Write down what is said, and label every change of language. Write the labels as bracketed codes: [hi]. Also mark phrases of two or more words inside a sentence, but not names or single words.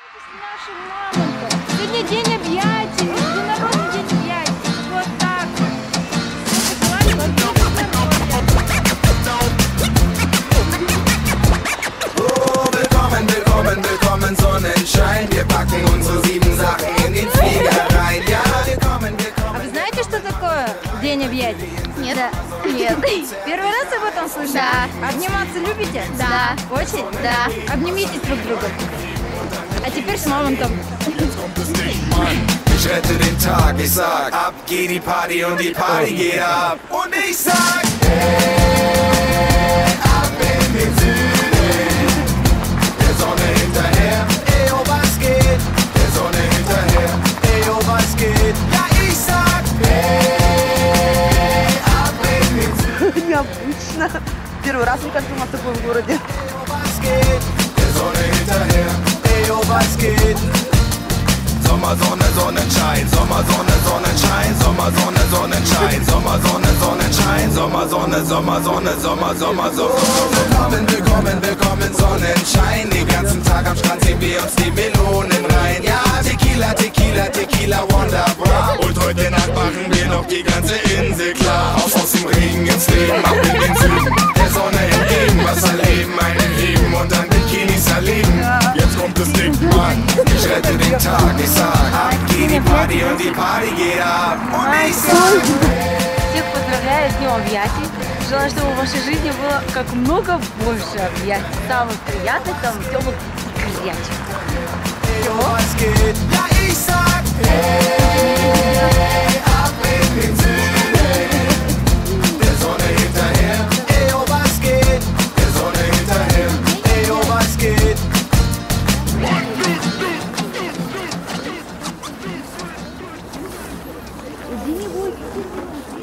[ru] Наша мамонта. Сегодня день объятий, международный день объятий. Вот так вот. [de] Willkommen, willkommen, willkommen, Sonnenschein. Wir packen unsere 7 Sachen in den Flieger rein. Ja, willkommen, willkommen. [ru] А вы знаете, что такое день объятий? Нет. Нет. Первый раз об этом слышали? Да. Обниматься любите? Да. Очень? Да. Обнимитесь друг друга. А теперь с мамонтом. [de] Ich rette den Tag, ich sag, ab geht die Party und die Party geht ab. Und ich sag, hey, ab in den Süden, der Sonne hinterher, ey, oh, was geht? Der Sonne hinterher, ey, oh, was geht? Ja, ich sag, hey, ab in den Süden, [ru] Необычно. Первый раз, мне кажется, у нас такой в городе. [de] ey, oh, was geht? Der Sonne hinterher, ey, oh, was geht? Sommersonne, Sonnenschein, Sommersonne, Sonnenschein, Sommersonne, Sonnenschein, Sommersonne, Sonnenschein, Sommersonne, Sommersonne, Sommer. Willkommen, willkommen, willkommen, Sonnenschein. Den ganzen Tag am Strand ziehen wir uns die Melonen rein. Ja, Tequila, Tequila, Tequila, wunderbar. Und heute Nacht machen wir noch die ganze Insel klar. Aus dem Regen ins Leben, ab in den Süden, der Sonne entgegen. Was erleben, einen heben und dann Bikinis erleben. Jetzt kommt das Ding, Mann, ich rette den Tag, ich sag, ab geht die Party und die Party geht ab. Und ich sag, [ru] Всех поздравляю с днем объятий. Желаю, чтобы в вашей жизни было как много больше объятий. Самых приятных, самых теплых и горячих. [de] hey, oh, was geht? Ja, ich sag, hey, ab in den Süden, der Sonne hinterher, ey, oh, was geht? Der Sonne hinterher, ey, oh, was geht? [ru] Где-нибудь